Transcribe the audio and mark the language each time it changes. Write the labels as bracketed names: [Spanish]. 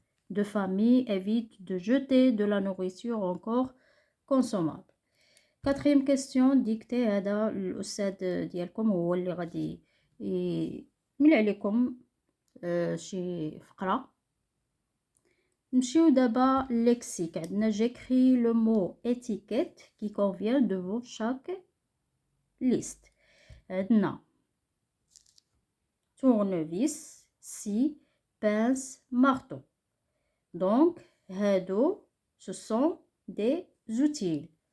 [French] de famille évite de jeter de la nourriture encore consommable. Quatrième question dictée [Arabic] هذا الأستاذ ديالكم هو اللي غادي يملي عليكم شي فقرة. نمشيو دابا lexique. عندنا [French] j'écris le mot étiquette qui convient devant chaque liste. [Arabic] عندنا [French] tournevis, scie, pince, marteau. Donc [Arabic] هادو [French] ce sont des outils.